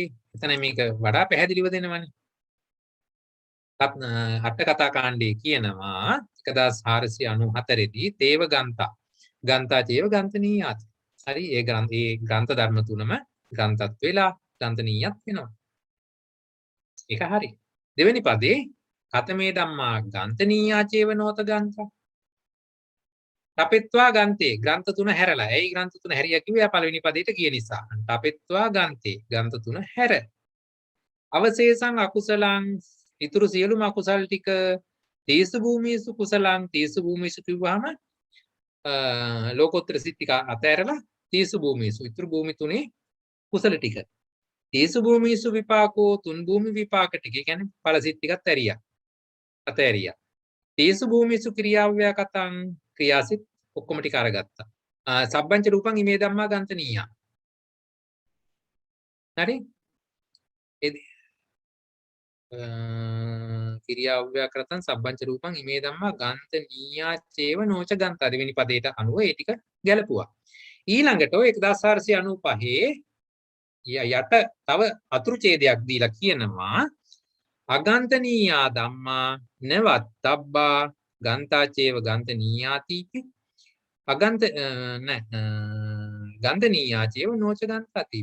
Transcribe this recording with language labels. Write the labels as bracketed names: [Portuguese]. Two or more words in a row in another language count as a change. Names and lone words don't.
[Sinhala] එතන මේක වඩා පැහැදිලිව දෙනවනේ. අට කතා කාණ්ඩේ කියනවා 1494 දී [Pali] තේව ගන්තා. ගන්තා චේව ගන්තනීයාති. හරි. [Sinhala] ඒ ග්‍රන්ථ ධර්ම තුනම ග්‍රන්ථත් වෙලා ගන්තනීයත් වෙනවා. ඒක හරි. දෙවෙනි පදේ [Pali] කතමේ ධම්මා ගන්තනීයා චේව නොත ගන්තා. තපෙත්වා ගන්තේ [Sinhala] ග්‍රන්ථ තුන හැරලා. ඇයි ග්‍රන්ථ තුන හැරියා කිව්වේ? පළවෙනි පදයට කිය නිසා. [Pali] තපෙත්වා ගන්තේ [Sinhala] ග්‍රන්ථ තුන හැර. [Pali] අවශේෂං අකුසලං [Sinhala] ඉතුරු සියලුම අකුසල් ටික [Pali] තීසු භූමිසු කුසලං තීසු භූමිසු [Sinhala] කිව්වහම ලෝකෝත්තර සිත් ටික අතහැරලා [Pali] තීසු භූමිසු [Sinhala] ඉතුරු භූමි තුනේ කුසල ටික. [Pali] තීසු භූමිසු විපාකෝ [Sinhala] තුන් භූමි විපාක ටික. ඒ කියන්නේ ඵල සිත් ටිකත් අතහැරියා. [Pali] තීසු භූමිසු ක්‍රියාව්‍යාකතං [Sinhala] ක්‍රියාසිත ඔක්කොම ටික අරගත්තා. [Pali] සබ්බංච රූපං ඉමේ ධම්මා ගන්තනීයා. [Sinhala] හරි? [Pali] ක්‍රියාව්‍යාකරතං සබ්බංච රූපං ඉමේ ධම්මා ගන්තනීයා චේව නොච ගන්තා. [Sinhala] දෙවෙනි පදයට අනුව ඒ ටික ගැලපුවා. ඊළඟට ඔය 1495 යට තව අතුරු ඡේදයක් දීලා කියනවා [Pali] අගන්තනීයා ධම්මා නවත්තබ්බා ගන්තා චේව ගන්තනීයාති ගන්තනීයා චේව නොච ගන්තාති.